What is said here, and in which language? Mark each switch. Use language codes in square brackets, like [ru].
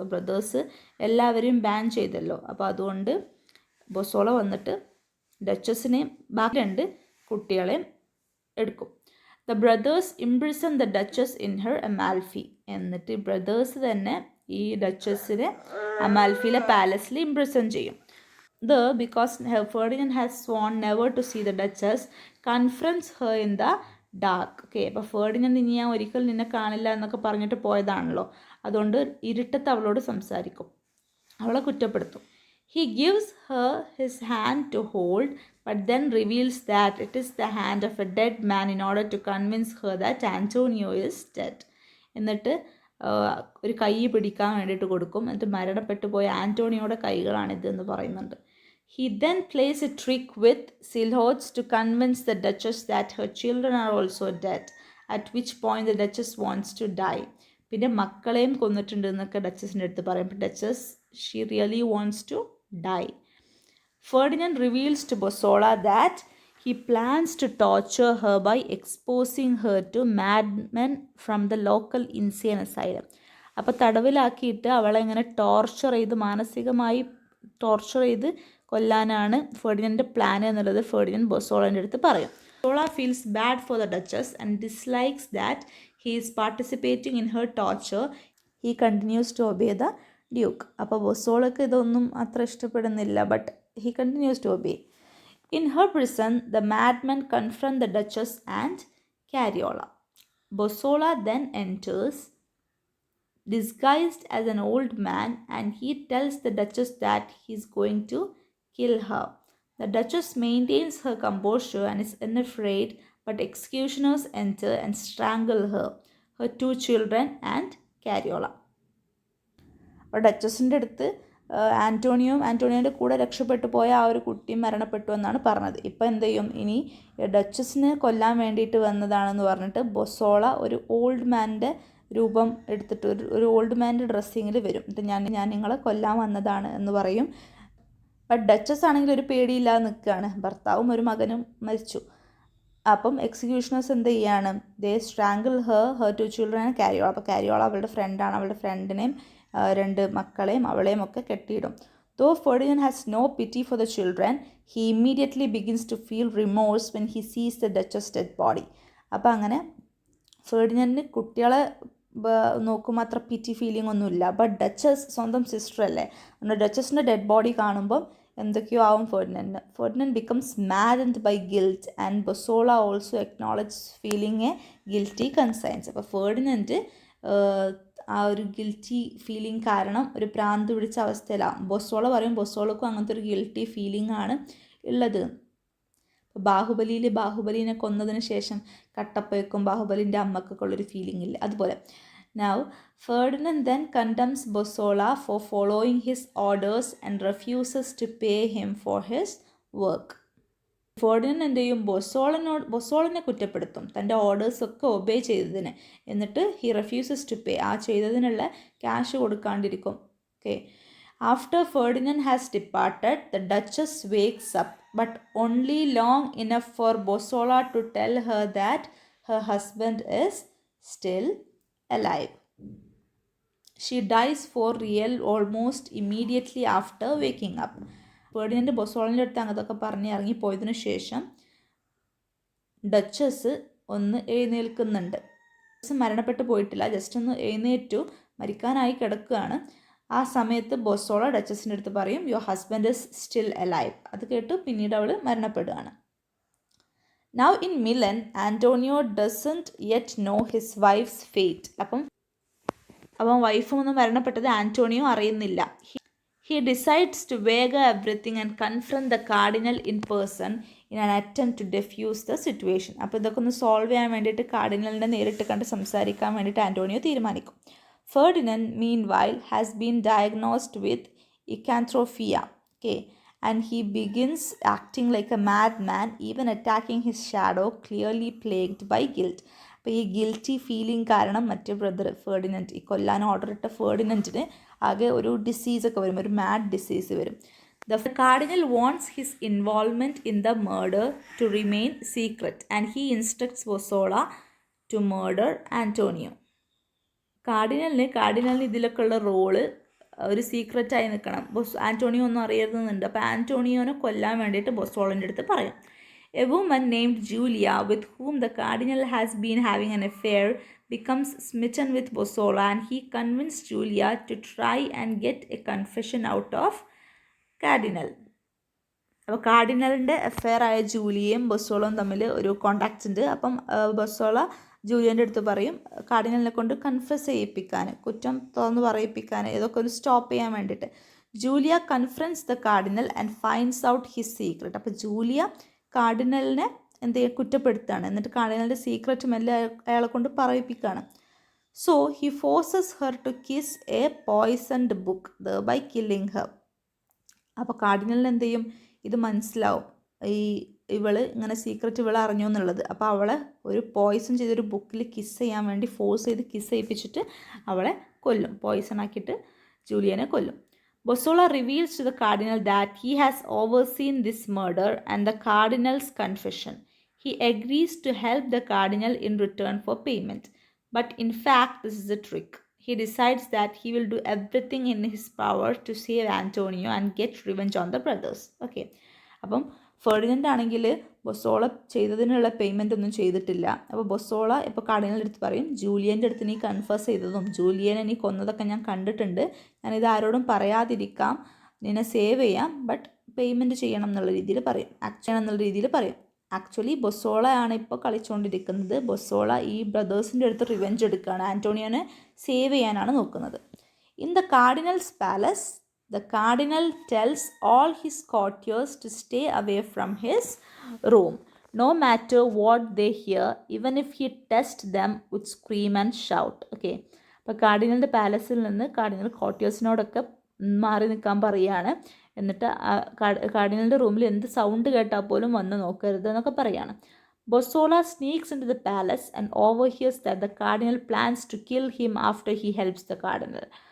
[ml] അപ്പോൾ ബ്രദേഴ്സ് എല്ലാവരെയും ബാൻ ചെയ്തല്ലോ, അപ്പോൾ അതുകൊണ്ട് ബൊസോള വന്നിട്ട് ഡച്ചസിനെയും ബാക്കി 2 കുട്ടികളെയും എടുക്കും. [en] The brothers imprison the duchess in her Amalfi. [ml] എന്നിട്ട് ബ്രദേഴ്സ് തന്നെ ഈ ഡച്ചസിനെ അമാൽഫിയിലെ പാലസിൽ ഇംപ്രിസൺ ചെയ്യും. [en] because Ferdinand has sworn never to see the Duchess, confronts her in the dark. [ml] Okay, അപ്പോൾ ഫെർഡിനൻഡ് ഇനി ഞാൻ ഒരിക്കൽ നിന്നെ കാണില്ല എന്നൊക്കെ പറഞ്ഞിട്ട് പോയതാണല്ലോ, അതുകൊണ്ട് ഇരുട്ടത്ത് അവളോട് സംസാരിക്കും, അവളെ കുറ്റപ്പെടുത്തും. [en] He gives her his hand to hold, but then reveals that it is the hand of a dead man in order to convince her that Antonio is dead. [ml] എന്നിട്ട് ഒരു കൈ പിടിക്കാൻ വേണ്ടിയിട്ട് കൊടുക്കും. എന്നിട്ട് മരണപ്പെട്ടു പോയ ആൻറ്റോണിയോയുടെ കൈകളാണിതെന്ന് പറയുന്നുണ്ട്. [en] He then plays a trick with silhouettes to convince the Duchess that her children are also dead, at which point the Duchess wants to die. [ml] പിന്നെ മക്കളെയും കൊന്നിട്ടുണ്ട് എന്നൊക്കെ ഡച്ചസിൻ്റെ അടുത്ത് പറയും. [en] Duchess she really wants to die. Ferdinand reveals to Bossola that he He plans to torture her by exposing her to madmen from the local insane asylum. [ml] അപ്പോൾ തടവിലാക്കിയിട്ട് അവളെ ഇങ്ങനെ torture ചെയ്ത് മാനസികമായി ടോർച്ചർ ചെയ്ത് കൊല്ലാനാണ് ഫെർഡിനൻ്റെ പ്ലാൻ എന്നുള്ളത് ഫെർഡിനൻഡ് ബൊസോളൻ്റെ അടുത്ത് പറയും. [en] Bosola feels bad for the duchess and dislikes that he is participating in her torture. He continues to obey the duke. [ml] അപ്പോൾ ബൊസോളക്ക് ഇതൊന്നും അത്ര ഇഷ്ടപ്പെടുന്നില്ല, [en] But he continues to obey. In her prison, the madmen confront the Duchess and Cariola. Bossola then enters, disguised as an old man, and he tells the Duchess that he is going to kill her. The Duchess maintains her composure and is unafraid, but executioners enter and strangle her, her two children, and Cariola. [ml] അപ്പോൾ ഡച്ചസിൻ്റെ അടുത്ത് ആൻറ്റോണിയോൻ്റെ കൂടെ രക്ഷപ്പെട്ടു പോയ ആ ഒരു കുട്ടിയും മരണപ്പെട്ടു എന്നാണ് പറഞ്ഞത്. ഇപ്പോൾ എന്ത് ചെയ്യും, ഇനി ഡച്ചസിനെ കൊല്ലാൻ വേണ്ടിയിട്ട് വന്നതാണെന്ന് പറഞ്ഞിട്ട് ബൊസോള ഒരു ഓൾഡ് മാൻ്റെ രൂപം എടുത്തിട്ട് ഒരു ഓൾഡ് മാൻ്റെ ഡ്രസ്സിങ്ങിൽ വരും. എന്നിട്ട് ഞാൻ നിങ്ങളെ കൊല്ലാൻ വന്നതാണ് എന്ന് പറയും. ബട്ട് ഡച്ചസ് ആണെങ്കിൽ ഒരു പേടിയില്ലാതെ നിൽക്കുകയാണ്. ഭർത്താവും ഒരു മകനും മരിച്ചു. അപ്പം എക്സിക്യൂഷണേഴ്സ് എന്ത് ചെയ്യാണ്, [en] They strangle her two children and Cariola. [ml] അപ്പോൾ കാരിയോള അവളുടെ ഫ്രണ്ടാണ്. അവളുടെ ഫ്രണ്ടിനെയും രണ്ട് മക്കളെയും അവളെയും ഒക്കെ കെട്ടിയിടും. [en] Though Ferdinand has no pity for the children, he immediately begins to feel remorse when he sees the Duchess' dead body. [ml] അപ്പോൾ അങ്ങനെ ഫെർഡിനൻഡിന് കുട്ടികളെ നോക്കുമ്പോൾ അത്ര പിറ്റി ഫീലിംഗ് ഒന്നുമില്ല. ബട്ട് ഡച്ചസ് സ്വന്തം സിസ്റ്റർ അല്ലേ, അതുകൊണ്ട് ഡച്ചസിൻ്റെ ഡെഡ് ബോഡി കാണുമ്പം എന്തൊക്കെയോ ആവും ഫെർഡിനൻഡിന്. [en] Ferdinand becomes maddened by guilt and Bosola also acknowledge feeling a guilty conscience. [ml] അപ്പോൾ ഫെർഡിനൻഡ് ആ ഒരു ഗിൽറ്റി ഫീലിംഗ് കാരണം ഒരു ഭ്രാന്ത് പിടിച്ച അവസ്ഥയിലാവും. ബൊസോള പറയും ബൊസോളക്കും അങ്ങനത്തെ ഒരു ഗിൽറ്റി ഫീലിംഗ് ആണ് ഉള്ളത്. ഇപ്പോൾ ബാഹുബലിനെ കൊന്നതിന് ശേഷം കട്ടപ്പയ്ക്കും ബാഹുബലിൻ്റെ അമ്മക്കൊക്കെ ഉള്ളൊരു ഫീലിംഗ് ഇല്ല, അതുപോലെ. [en] Now, Ferdinand then condemns Bossola for following his orders and refuses to pay him for his work. [ml] Ferdinand എന്ത് ചെയ്യും, ബൊസോളിനെ കുറ്റപ്പെടുത്തും തൻ്റെ ഓർഡേഴ്സൊക്കെ ഒബേ ചെയ്തതിന്. എന്നിട്ട് [en] he refuses to pay, [ml] ആ ചെയ്തതിനുള്ള cash കൊടുക്കാണ്ടിരിക്കും. Okay. [en] After Ferdinand has departed, the Duchess wakes up, but only long enough for Bosola to tell her that her husband is still alive. She dies for real almost immediately after waking up. [ml] Ferdinand ബൊസോളിൻ്റെ അടുത്ത് അങ്ങനത്തൊക്കെ പറഞ്ഞ് ഇറങ്ങിപ്പോയതിനു ശേഷം duchess ഒന്ന് എഴുന്നേൽക്കുന്നുണ്ട്. മരണപ്പെട്ടു പോയിട്ടില്ല, just ഒന്ന് എഴുന്നേറ്റു, മരിക്കാനായി കിടക്കുകയാണ്. ആ സമയത്ത് ബൊസോള ഡച്ചസിൻ്റെ അടുത്ത് പറയും [en] Your husband is still alive. [ml] അത് കേട്ട് പിന്നീട് അവൾ മരണപ്പെടുകയാണ്. [en] Now in Milan, Antonio doesn't yet know his wife's fate. [ml] അപ്പം വൈഫും ഒന്നും മരണപ്പെട്ടത് ആൻറ്റോണിയോ അറിയുന്നില്ല. [en] He decides to wager everything and confront the cardinal in person in an attempt to defuse the situation. [ml] അപ്പോൾ ഇതൊക്കെ ഒന്ന് സോൾവ് ചെയ്യാൻ വേണ്ടിയിട്ട് കാർഡിനലിനെ നേരിട്ട് കണ്ട് സംസാരിക്കാൻ വേണ്ടിയിട്ട് ആൻറ്റോണിയോ തീരുമാനിക്കും. [en] Ferdinand, meanwhile, has been diagnosed with lycanthropia. Okay. And he begins acting like a madman, even attacking his shadow, clearly plagued by guilt. [ml] അപ്പോൾ ഈ ഗിൽറ്റി ഫീലിംഗ് കാരണം മറ്റേ ബ്രദർ ഫെർഡിനൻഡ്, ഈ കൊല്ലാൻ ഓർഡർ ഇട്ട ഫെർഡിനൻഡിന് ആകെ ഒരു ഡിസീസൊക്കെ വരും, ഒരു മാഡ് ഡിസീസ് വരും. [en] The cardinal wants his involvement in the murder to remain secret, and he instructs Bossola to murder Antonio. [ml] കാർഡിനലിന് ഇതിലൊക്കെ ഉള്ള റോള് ഒരു സീക്രറ്റായി നിൽക്കണം. ആൻറ്റോണിയോ ഒന്നും അറിയരുതെന്നുണ്ട്. അപ്പോൾ ആൻറ്റോണിയോനെ കൊല്ലാൻ വേണ്ടിയിട്ട് ബൊസോളിൻ്റെ അടുത്ത് പറയും. [en] A woman named Julia, with whom the cardinal has been having an affair, becomes smitten with Bossola, and he convinced Julia to try and get a confession out of Cardinal. [ml] അപ്പോൾ കാർഡിനലിൻ്റെ affair ആയ ജൂലിയയും ബൊസോളയും തമ്മിൽ ഒരു കോണ്ടാക്ട്സ് ഉണ്ട്. അപ്പം ബൊസോള ജൂലിയൻ്റെ അടുത്ത് പറയും കാർഡിനലിനെ കൊണ്ട് confess ചെയ്യിപ്പിക്കാൻ, കുറ്റം തുറന്ന് പറയിപ്പിക്കാൻ, ഇതൊക്കെ ഒരു സ്റ്റോപ്പ് ചെയ്യാൻ വേണ്ടിയിട്ട്. [en] Julia confronts the cardinal and finds out his secret. [ml] അപ്പോൾ ജൂലിയ കാർഡിനലിനെ എന്ത് ചെയ്യുക, കുറ്റപ്പെടുത്തുകയാണ്. എന്നിട്ട് കാർഡിനലിൻ്റെ സീക്രറ്റും എല്ലാം അയാളെ കൊണ്ട് പറയിപ്പിക്കുകയാണ്. [en] So he forces her to kiss a poisoned book, by killing her. [ml] അപ്പോൾ കാർഡിനലിന് എന്ത് ചെയ്യും, ഇത് മനസ്സിലാവും, ഇവള് ഇങ്ങനെ സീക്രറ്റ് ഇവളെ അറിഞ്ഞു എന്നുള്ളത്. അപ്പോൾ അവളെ ഒരു പോയ്സൺ ചെയ്തൊരു ബുക്കിൽ കിസ് ചെയ്യാൻ വേണ്ടി ഫോഴ്സ് ചെയ്ത് കിസ് ചെയ്യിപ്പിച്ചിട്ട് അവളെ കൊല്ലും, പോയ്സൺ ആക്കിയിട്ട് ജൂലിയനെ കൊല്ലും. [en] Bossola reveals to the cardinal that he has overseen this murder and the cardinal's confession. He agrees to help the cardinal in return for payment. But in fact, this is a trick. He decides that he will do everything in his power to save Antonio and get revenge on the brothers. Okay. [ml] അപ്പം Ferdinand ആണെങ്കിൽ ബൊസോള ചെയ്തതിനുള്ള payment ഒന്നും ചെയ്തിട്ടില്ല. അപ്പോൾ ബൊസോള ഇപ്പോൾ കാർഡിനലിൻ്റെ അടുത്ത് പറയും, ജൂലിയൻ്റെ അടുത്ത് നീ കൺഫേസ് ചെയ്തതും ജൂലിയനെ നീ കൊന്നതൊക്കെ ഞാൻ കണ്ടിട്ടുണ്ട്, ഞാനിത് ആരോടും പറയാതിരിക്കാം, നിന്നെ സേവ് ചെയ്യാം, ബട്ട് പേയ്മെൻറ്റ് ചെയ്യണം എന്നുള്ള രീതിയിൽ പറയും, ആക്ച്വലി ബൊസോളയാണ് ഇപ്പോൾ കളിച്ചുകൊണ്ടിരിക്കുന്നത്. ബൊസോള ഈ ബ്രദേഴ്സിൻ്റെ അടുത്ത് റിവെഞ്ച് എടുക്കുകയാണ്, ആൻറ്റോണിയോനെ സേവ് ചെയ്യാനാണ് നോക്കുന്നത്. [en] In the cardinal's palace, the cardinal tells all his courtiers to stay away from his room, no matter what they hear, even if he tests them with scream and shout. Okay. [ml] അപ്പോൾ കാർഡിനലിൻ്റെ പാലസിൽ നിന്ന് cardinal കോർട്ടിയേഴ്സിനോടൊക്കെ മാറി നിൽക്കാൻ പറയുകയാണ്. എന്നിട്ട് കാർഡിനലിൻ്റെ റൂമിൽ എന്ത് sound കേട്ടാൽ പോലും വന്ന് നോക്കരുത് എന്നൊക്കെ പറയുകയാണ്. [en] Bossola sneaks into the palace and overhears that the cardinal plans to kill him after he helps the cardinal.